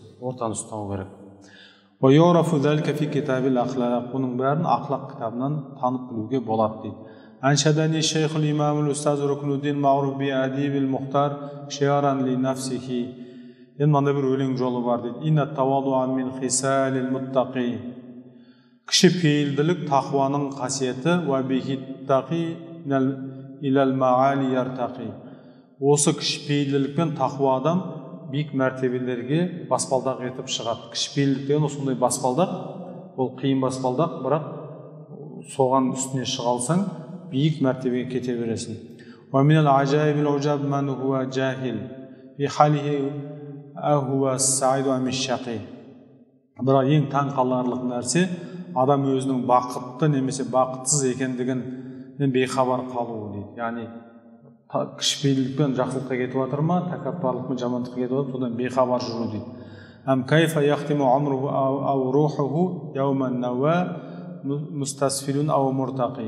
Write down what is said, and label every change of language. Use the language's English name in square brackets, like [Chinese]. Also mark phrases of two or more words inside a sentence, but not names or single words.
[Kazakh] Ортаны ұстау керек. Бұның бәрін ақлақ кітабынан танып білуге болады дейді. [Arabic] أنشدني الشيخ الإمام الأستاذ ركن الدين المعروف بأديب المختار شعرا لنفسه. [Kazakh] Енді мында бір өлең жолы бар дейді. [Arabic] إن التواضع من خصال المتقي. [Kazakh] Кішіпейілділік тақуаның қасиеті [Arabic] وبه التقي إلى المعالي يرتقي. [Kazakh] Осы кішіпейілділікпен тақуа адам биік мәртебелерге баспалдақ етіп шығады. Кішіпейілдік деген осындай баспалдақ, ол қиын баспалдақ, бірақ соған үстіне шыға алсаң биік мәртебеге кете бересің. [Arabic] ومن العجائب عجب من هو جاهل في حاله أهو السعيد أم الشقي. [Kazakh] Бірақ ең таң қаларлық нәрсе адам өзінің бақытты немесе бақытсыз екендігін бейхабар қалуы дейді. Яғни кішіпейілдікпен жақсылыққа кетіп жатыр ма, тәкаппарлықпен жамандыққа кетіп жатыр, содан бейхабар жүру дейді. [Arabic] أم كيف يختم عمره أو روحه يوم النوى متسفل أو مرتقي.